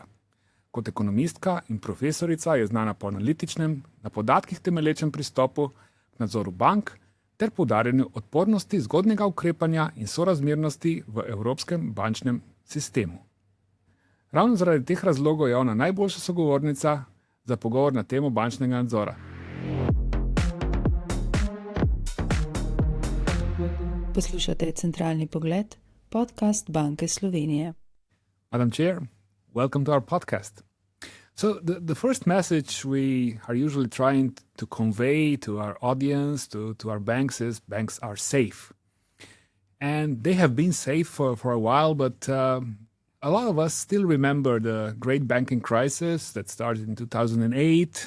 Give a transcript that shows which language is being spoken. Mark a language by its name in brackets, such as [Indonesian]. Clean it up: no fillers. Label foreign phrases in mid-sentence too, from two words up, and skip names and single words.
[Slovenian] Kot ekonomistka in profesorica je znana po analitičnem, na podatkih temelječem pristopu k nadzoru bank ter poudarjanju odpornosti, zgodnjega ukrepanja in sorazmernosti v evropskem bančnem sistemu. Ravno zaradi teh razlogov je ona najboljša sogovornica za pogovor na temo bančnega nadzora. Poslušate Centralni pogled, podcast Banke Slovenije. [English] Madam Chair, welcome to our podcast. So the first message we are usually trying to convey to our audience, to our banks is banks are safe. And they have been safe for a while, but a lot of us still remember the great banking crisis that started in 2008.